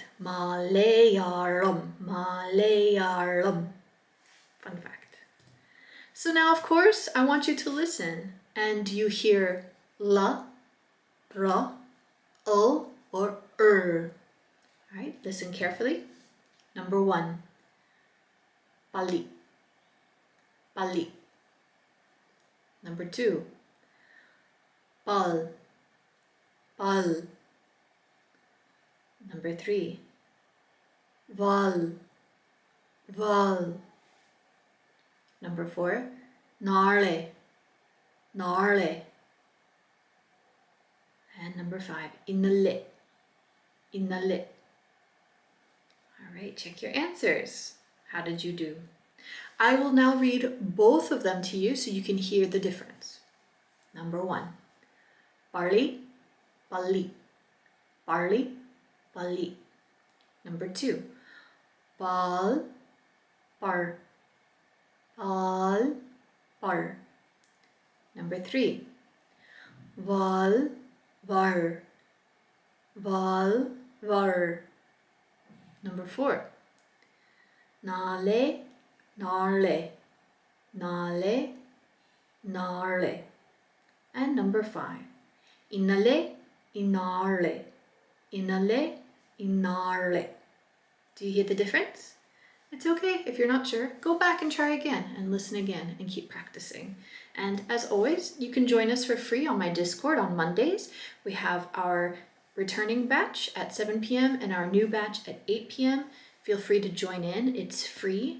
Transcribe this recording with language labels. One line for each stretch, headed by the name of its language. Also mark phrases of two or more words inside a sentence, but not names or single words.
English: Malayalam, Malayalam. Fun fact. So now, of course, I want you to listen. And you hear la, ra, or All right, listen carefully. Number 1, pali, pali. Number 2, pal, pal. Number 3, val, val. Number 4, gnarly, gnarly. And number 5, inale, inale. All right, check your answers. How did you do? I will now read both of them to you so you can hear the difference. Number 1, parli, pali, parli, pali. Number 2, pal, par, pal, par. Number 3, val, var, val, var. Number 4, nale, narle, nale, narle. And number 5, inale, inarle, inale, inarle. Do you hear the difference? It's okay if you're not sure. Go back and try again and listen again and keep practicing. And as always, you can join us for free on my Discord on Mondays. We have our returning batch at 7 p.m. and our new batch at 8 p.m. Feel free to join in. It's free.